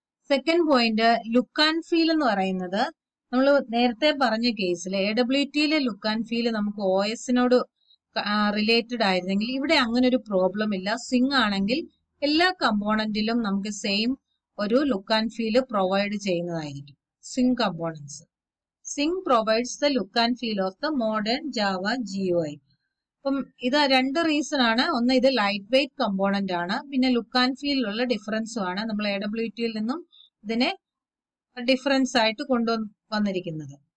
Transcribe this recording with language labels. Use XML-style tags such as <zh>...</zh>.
<ml>Second point, look and feel എന്ന് പറയുന്നത് നമ്മൾ നേരത്തെ പറഞ്ഞ കേസിൽ AWTയിലെ ലുക്ക് ആൻഡ് ഫീൽ നമുക്ക് OSനോട് റിലേറ്റഡ് ആയിരുന്നെങ്കിൽ ഇവിടെ അങ്ങനെ ഒരു പ്രോബ്ലം ഇല്ല. സ്വിംഗ് ആണെങ്കിൽ എല്ലാ കമ്പോണന്റിലും നമുക്ക് സെയിം ഒരു ലുക്ക് ആൻഡ് ഫീൽ പ്രൊവൈഡ് ചെയ്യുന്നതായിരിക്കും swing components.</ml> <en>Swing provides the look and feel of the modern Java GUI.</en> <ml>അപ്പം ഇത് രണ്ട് റീസൺ ആണ്. ഒന്ന്, ഇത് ലൈറ്റ് വെയിറ്റ് കമ്പോണന്റ് ആണ്. പിന്നെ ലുക്ക് ആൻഡ് ഫീലിലുള്ള ഡിഫറൻസും ആണ് നമ്മൾ AWT-യിൽ നിന്നും ഇതിനെ ഡിഫറൻസ് ആയിട്ട് കൊണ്ടുവന്നിരിക്കുന്നത്.</ml>